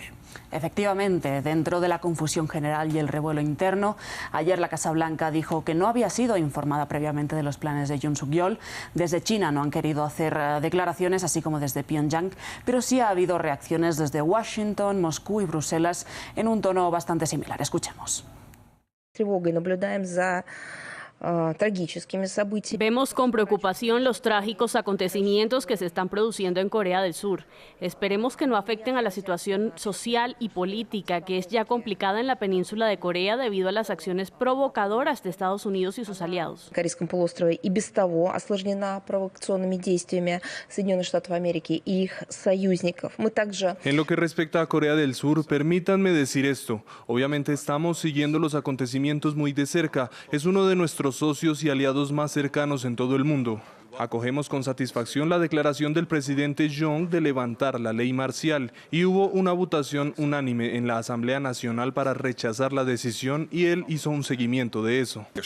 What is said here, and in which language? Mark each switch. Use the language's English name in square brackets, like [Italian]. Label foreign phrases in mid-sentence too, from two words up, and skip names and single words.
[Spanish] Efectivamente, dentro de la confusión general y el revuelo interno, ayer la Casa Blanca dijo que no había sido informada previamente de los planes de Yoon Suk-yeol. Desde China no han querido hacer declaraciones, así como desde Pyongyang, pero sí ha habido reacciones desde Washington, Moscú y Bruselas en un tono bastante similar. Escuchemos. [Russian] Тревогой наблюдаем за [Spanish] Vemos con preocupación los trágicos acontecimientos que se están produciendo en Corea del Sur. Esperemos que no afecten a la situación social y política, que es ya complicada en la península de Corea debido a las acciones provocadoras de Estados Unidos y sus aliados. [Russian] Корейском полуострове и без того осложнена провокационными действиями Соединенных Штатов Америки и их союзников. Мы также... [Spanish] En lo que respecta a Corea del Sur, permítanme decir esto. Obviamente estamos siguiendo los acontecimientos muy de cerca. Es uno de nuestros socios y aliados más cercanos en todo el mundo. Acogemos con satisfacción la declaración del presidente Jong de levantar la ley marcial y hubo una votación unánime en la Asamblea Nacional para rechazar la decisión y él hizo un seguimiento de eso.